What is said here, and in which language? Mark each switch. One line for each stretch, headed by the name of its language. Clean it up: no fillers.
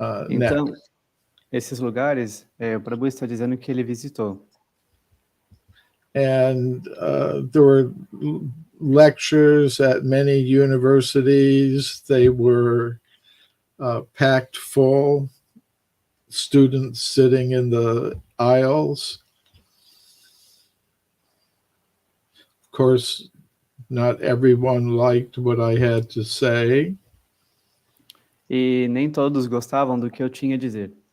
Portuguese: Então, esses lugares, o Prabhu está dizendo que ele visitou.
English: And there were lectures at many universities. They were packed full, students sitting in the aisles. course, not everyone liked what I had to say.
Portuguese: E nem todos gostavam do que eu tinha a dizer.